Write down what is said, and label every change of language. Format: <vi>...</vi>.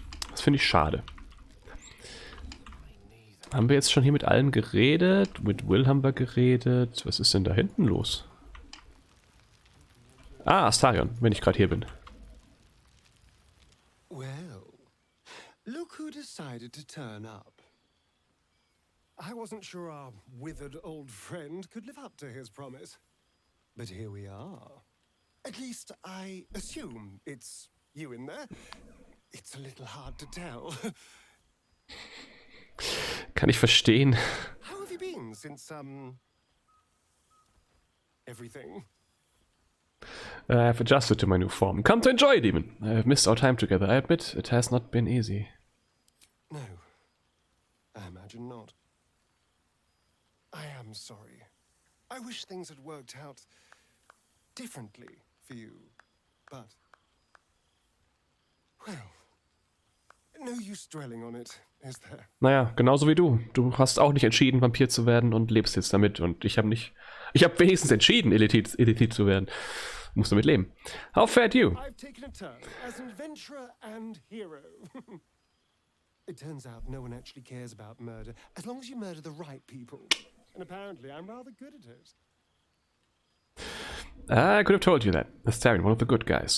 <de>Das finde ich schade. Haben wir jetzt schon hier mit allen geredet? Mit Will haben wir geredet. Was ist denn da hinten los? Ah, Astarion, wenn ich gerade hier bin.</de> <en>Well, look who decided to turn up. I wasn't sure our withered old friend could live up to his promise. But here we are. At least I assume it's you in there. It's a little hard to tell.</en> <de>Kann ich verstehen.</de> <en>How have you been since, everything? I have adjusted to my new form. Come to enjoy it even. I have missed our time together. I admit, it has not been easy. No, I imagine not. I am sorry. I wish things had worked out differently for you, but... Well, no use dwelling on it, is there?</en> <de>Naja, genauso wie du. Du hast auch nicht entschieden, Vampir zu werden und lebst jetzt damit. Und ich habe nicht... Ich habe wenigstens entschieden, Elitit zu werden. Musst damit leben.</de> <en>How fared you? I've taken a turn as adventurer and hero. It turns out no one actually cares about murder, as long as you murder the right people. And apparently I'm rather good at it. I could have told you that. Astarion, one of the good guys.</en>